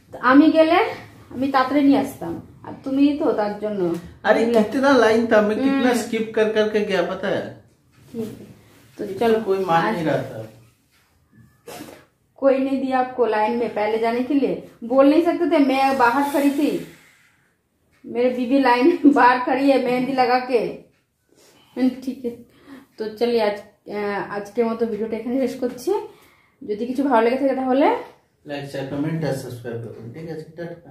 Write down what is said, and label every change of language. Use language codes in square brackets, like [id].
[bn] আমি গেলে আমি তাড়াতাড়ি নিয়ে আসতাম, আর তুমি তো তার জন্য। [hi] अरे कितना लाइन था, मैं कितना स्किप कर करके गया पता है। तो चलो, कोई मान नहीं रहा था, कोई नहीं दिया आपको लाइन में पहले जाने के लिए, बोल नहीं सकते थे मैं बाहर खड़ी थी, मेरे बीबी लाइन बाहर खड़ी है मेहंदी लगा के। ठीक है, [bn] তো চলি আজকের মতো ভিডিওটা এখানে শেষ করছি। যদি কিছু ভালো লেগে থাকে তাহলে লাইক শেয়ার কমেন্ট আর সাবস্ক্রাইব করুন। ঠিক আছে, টাটা,